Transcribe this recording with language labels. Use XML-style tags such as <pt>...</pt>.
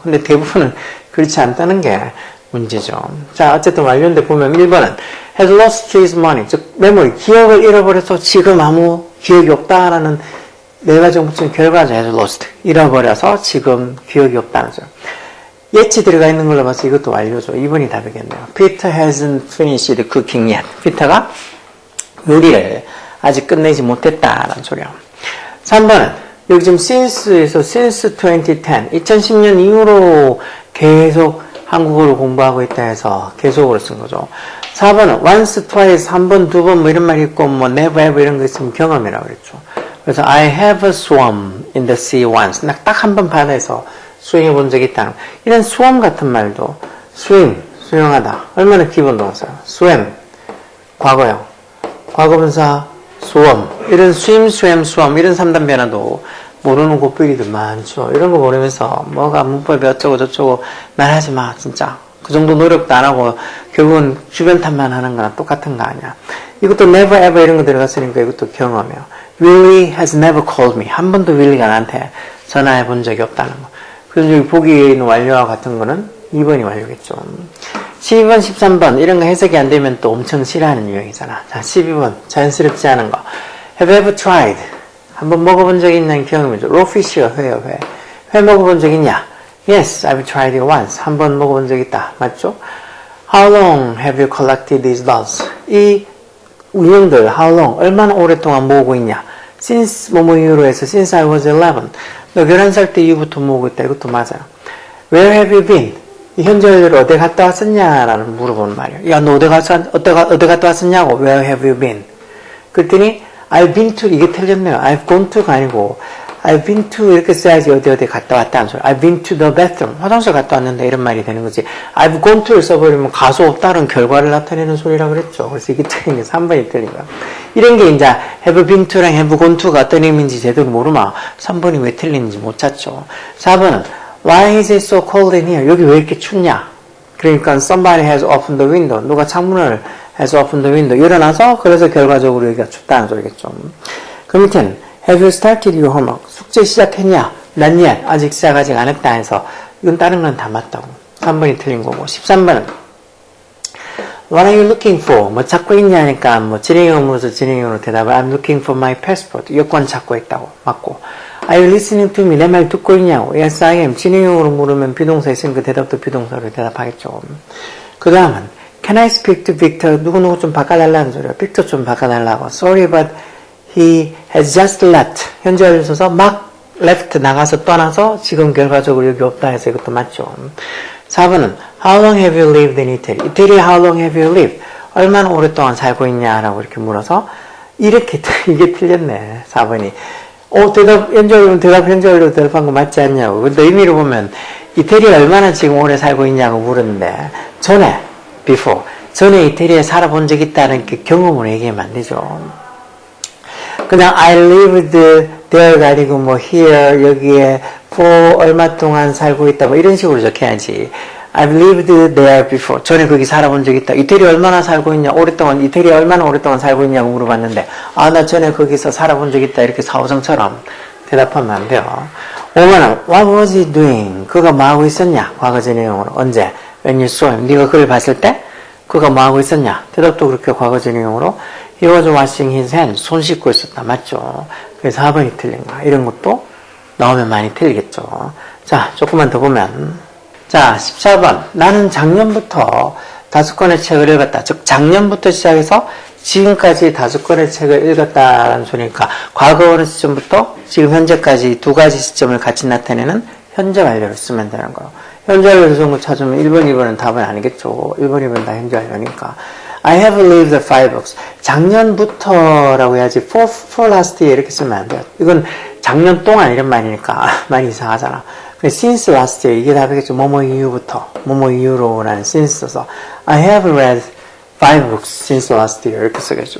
<ko>근데 대부분은 그렇지 않다는 게 문제죠. 자, 어쨌든 완료인데 보면 1번은</ko> <en>has lost his money.</en> <ko>즉, 메모리, 기억을 잃어버려서 지금 아무 기억이 없다라는 네 가지 정보층 결과죠.</ko> <en>has lost.</en> <ko>잃어버려서 지금 기억이 없다는 소리. 예치 들어가 있는 걸로 봐서 이것도 완료죠. 2번이 답이겠네요.</ko> <en>Peter hasn't finished cooking yet.</en> <ko>피터가 요리를 아직 끝내지 못했다라는 소리야. 3번은 여기 지금 since에서 since 2010, 2010년 이후로 계속 한국어를 공부하고 있다 해서 계속으로 쓴 거죠. 4번은 once, twice, 한 번, 두 번 뭐 이런 말이 있고 뭐 never, ever 이런 거 있으면 경험이라고 그랬죠.</ko> <en>그래서 I have swum in the sea once.</en> <ko>나 딱 한 번 바다에서 수영해 본 적이 있다는 거. 이런 swim 같은 말도 swim, 수영하다. 얼마나 기본 동사요. swim, 과거요. 과거분사 swim. 이런 swim 이런 3단 변화도 모르는 고삐리들 많죠. 이런 거 모르면서 뭐가 문법이 어쩌고 저쩌고 말하지 마 진짜. 그 정도 노력도 안 하고 결국은 주변 탓만 하는 거랑 똑같은 거 아니야. 이것도 never ever 이런 거 들어갔으니까 이것도 경험이에요.</ko> <en>Willie has never called me.</en> <ko>한 번도 윌리가 나한테 전화해 본 적이 없다는 거. 그래서 여기 보기에 있는 완료와 같은 거는 2번이 완료겠죠. 12번, 13번 이런 거 해석이 안 되면 또 엄청 싫어하는 유형이잖아. 자, 12번 자연스럽지 않은 거.</ko> <en>Have you ever tried?</en> <ko>한번 먹어본 적 있냐는 경험이죠. Rawfish가 회요, 회. 회 먹어본 적 있냐?</ko> <en>Yes, I've tried it once.</en> <ko>한번 먹어본 적 있다. 맞죠?</ko> <en>How long have you collected these dolls?</en> <ko>이 유형들, how long, 얼마나 오랫동안 모으고 있냐?</ko> <en>Since</en> <ko>뭐뭐 이후로 해서</ko> <en>since I was 11.</en> <ko>너 11살 때 이후부터 모으고 있다. 이것도 맞아요.</ko> <en>Where have you been?</en> <ko>이 현재 완료를 어디 갔다 왔었냐라는 물어보는 말이에요. 야, 너 어디 갔다 왔었냐고.</ko> <en>Where have you been?</en> <ko>그랬더니</ko> <en>I've been to,</en> <ko>이게 틀렸네요. I've gone to가 아니고 I've been to 이렇게 써야지 어디 갔다 왔다는 소리.</ko> <en>I've been to the bathroom.</en> <ko>화장실 갔다 왔는데 이런 말이 되는 거지. I've gone to를 써버리면 가수 없다는 결과를 나타내는 소리라고 그랬죠. 그래서 이게 틀린 게 3번이 틀린 거야. 이런 게 이제 have been to랑 have gone to가 어떤 의미인지 제대로 모르면 3번이 왜 틀리는지 못 찾죠.</ko> <en>4번은 Why is it so cold in here?</en> <ko>여기 왜 이렇게 춥냐?</ko> <en>그러니까 somebody has opened the window.</en> <ko>누가 창문을</ko> <en>has opened the window.</en> <ko>일어나서 그래서 결과적으로 여기가 춥다는 소리겠죠.</ko> <en>그 밑에는 Have you started your homework?</en> <ko>숙제 시작했냐?</ko> <en>Not yet.</en> <ko>아직 시작하지 않았다 해서 이건 다른 건 다 맞다고. 3번이 틀린 거고.</ko> <en>13번은 What are you looking for?</en> <ko>뭐 찾고 있냐니까 뭐 진행형으로서 진행형으로 대답을 I'm looking for my passport. 여권 찾고 있다고. 맞고.</ko> <en>Are you listening to me?</en> <ko>내 말 듣고 있냐고.</ko> <en>Yes, I am.</en> <ko>진행형으로 물으면 비동사 있으니까 대답도 비동사로 대답하겠죠.</ko> <en>그 다음은 Can I speak to Victor?</en> <ko>누구누구 좀 바꿔달라는 소리야. Victor 좀 바꿔달라고.</ko> <en>Sorry, but he has just left.</en> <ko>현재 완료 써서 막 left 나가서 떠나서 지금 결과적으로 여기 없다 해서 이것도 맞죠.</ko> <en>4번은 How long have you lived in Italy?</en> <ko>이태리에</ko> <en>How long have you lived?</en> <ko>얼마나 오랫동안 살고 있냐라고 이렇게 물어서 이게 틀렸네. 4번이. 현재 완료 대답한 거 맞지 않냐고. 근데 의미로 보면 이태리에 얼마나 지금 오래 살고 있냐고 물었는데 before. 전에 이태리에 살아본 적 있다는 그 경험을 얘기하면 안 되죠. 그냥</ko> <en>I lived there</en> <ko>가 아니고 뭐 here 여기에 for 얼마 동안 살고 있다 뭐 이런 식으로 적혀야지.</ko> <en>I've lived there before.</en> <ko>전에 거기 살아본 적 있다. 이태리에 얼마나 살고 있냐? 이태리에 얼마나 오랫동안 살고 있냐고 물어봤는데 나 전에 거기서 살아본 적 있다. 이렇게 사오정처럼 대답하면 안 돼요.</ko> <en>5번은 What was he doing?</en> <ko>그가 뭐 하고 있었냐? 과거 진행형으로. 언제?</ko> <en>When you saw him.</en> <ko>네가 그를 봤을 때 그가 뭐 하고 있었냐? 대답도 그렇게 과거 진행형으로</ko> <en>He was washing his hands.</en> <ko>손 씻고 있었다. 맞죠? 그래서 4번이 틀린 거야. 이런 것도 나오면 많이 틀리겠죠. 자, 조금만 더 보면 자, 14번. 나는 작년부터 5권의 책을 읽었다. 즉, 작년부터 시작해서 지금까지 5권의 책을 읽었다라는 소리니까 과거 어느 시점부터 지금 현재까지 두 가지 시점을 같이 나타내는 현재 완료를 쓰면 되는 거예요. 현재 완료를 쓰는 거 찾으면 1번, 2번은 답은 아니겠죠. 1번, 2번은 다 현재 완료니까.</ko> <en>I have lived 5 books.</en> <ko>작년부터라고 해야지 for last year 이렇게 쓰면 안 돼요. 이건 작년 동안 이런 말이니까 많이 이상하잖아.</ko> <en>since last year</en> <ko>이게 답이겠죠.</ko> <en>뭐뭐 이후부터 뭐뭐 이후로라는 since 써서 I have read 5 books since last year 이렇게 쓰겠죠.</en>